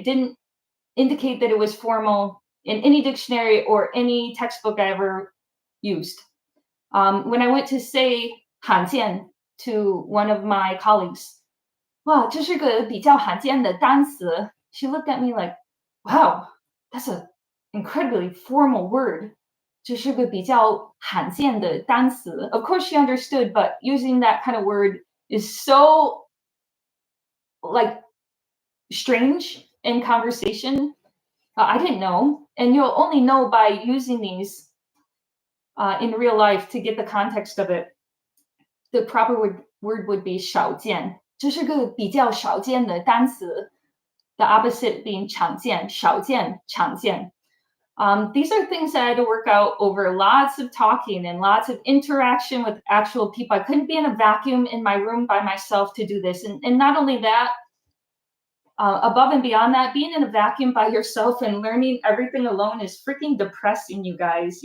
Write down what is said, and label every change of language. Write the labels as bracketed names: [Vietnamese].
[English] It didn't indicate that it was formal in any dictionary or any textbook I ever used. When I went to say 罕见 to one of my colleagues, [Chinese] 哇，这是个比较罕见的单词. [English] She looked at me like, wow, that's an incredibly formal word. [Chinese] 这是个比较罕见的单词. [English] Of course she understood, but using that kind of word is so like strange in conversation. I didn't know, and you'll only know by using these in real life to get the context of it. The proper word would be 少见， [Chinese] 这是个比较少见的单词. [English] The opposite being 常见，少见，常见. These are things that I had to work out over lots of talking and lots of interaction with actual people. I couldn't be in a vacuum in my room by myself to do this. And not only that, above and beyond that, being in a vacuum by yourself and learning everything alone is freaking depressing, you guys.